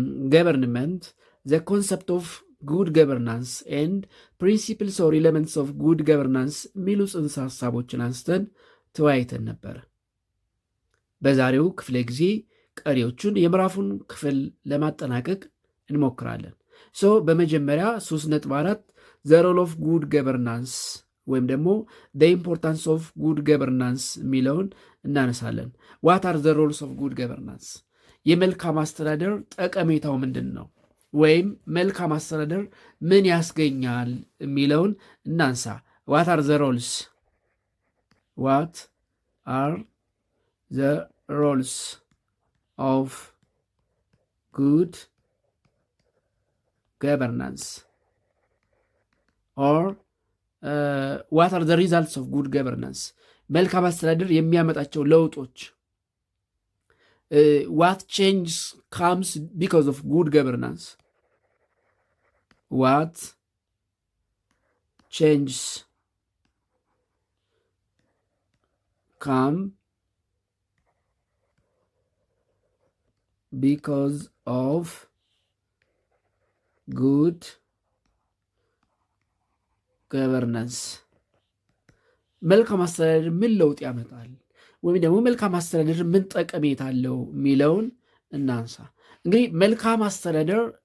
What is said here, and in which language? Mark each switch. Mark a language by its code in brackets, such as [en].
[en] government, the concept of good governance [am] and principles or elements of good governance የሚሉ ጽንሰ ሀሳቦችን አንስተን ተወያይተን ነበር። በዛሬው ክፍለ ጊዜ ቀሪዎቹን የምዕራፉን ክፍል ለማጠናቀቅ እንሞክራለን። በመጀመሪያ [en] 3.4 the role of good governance [am] ወይም ደግሞ [en] the importance of good governance [am] የሚለውን እናነሳለን። [en] what are the roles of good governance? [am] የመልካም አስተዳደር ጠቀሜታው ምንድን ነው? ወይም መልካም አስተዳደር ምን ያስገኛል የሚለውን እናንሳ። [en] what are the roles? what are the roles of good governance? or what are the results of good governance? [am] መልካም አስተዳደር የሚያመጣቸው ለውጦች። [en] what change comes because of good governance? what changes come because of good ገቨርናንስ? [am] መልካም አስተዳደር ምን ለውጥ ያመጣል ወይም ደግሞ መልካም አስተዳደር ምን ጠቀሜታ አለው የሚለውን እናንሳ። እንግዲህ መልካም አስተዳደር